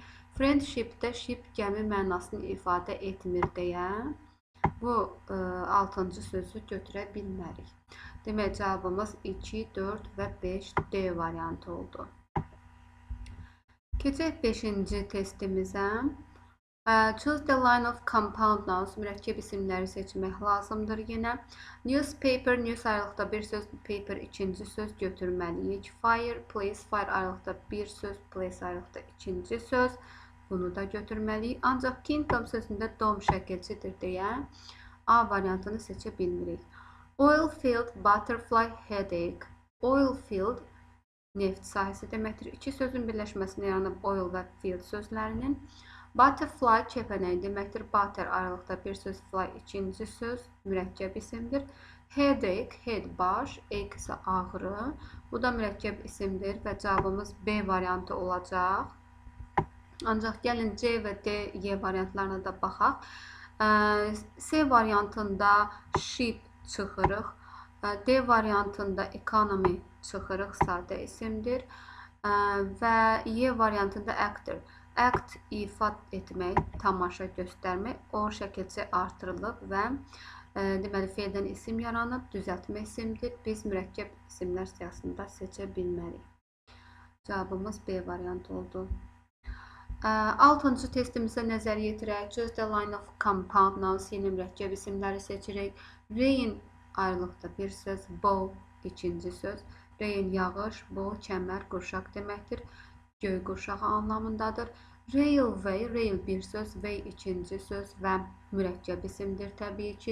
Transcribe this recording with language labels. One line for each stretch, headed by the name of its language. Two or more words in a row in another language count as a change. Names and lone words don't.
Azerbaijani: Friendship-də ship gəmi mənasını ifadə etmir deyə bu 6-cı sözü götürə bilmərik. Demək, cavabımız 2, 4 və 5 D variantı oldu. Keçək 5-ci testimizə.
English: Choose the line of compound nouns,
Azerbaijani: mürəkkəb isimləri seçmək lazımdır yenə. Newspaper, news ayrılıqda bir söz, paper ikinci söz götürməliyik. Fireplace, fire ayrılıqda bir söz, place ayrılıqda ikinci söz. Bunu da götürməliyik. Ancaq kingdom sözündə dom şəkilçidir deyə A variantını seçə bilmirik.
English: Oil field, butterfly, headache. Oil field,
Azerbaijani: neft sahəsi deməkdir. 2 sözün birləşməsində yaranıb oil və field sözlərinin. Butterfly, kəpənək deməkdir. Butter ayrılıqda bir söz, fly ikinci söz, mürəkkəb isimdir. Headache, head baş, ache isə ağrı. Bu da mürəkkəb isimdir və cavabımız B variantı olacaq. Ancaq gəlin C və D, Y variantlarına da baxaq. C variantında ship çıxırıq. D variantında economy çıxırıq, sadə isimdir. Və Y variantında actor. Act, ifa etmək, tamaşa göstərmək. O şəkilçi artırılıb və deməli, feildən isim yaranıb, düzəltmə isimdir. Biz mürəkkəb isimlər siyahısında seçə bilmərik. Cavabımız B variantı oldu. 6-cı testimizə nəzər yetirək.
English: Choose the line of compound nouns,
Azerbaijani: yeni mürəkkəb isimləri seçirik. Rain ayrılıqda bir söz, bow ikinci söz. Rain yağış, bow kəmər, qurşaq deməkdir. Göy qurşağı anlamındadır. Railway, rail bir söz, way ikinci söz və mürəkkəb isimdir təbii ki.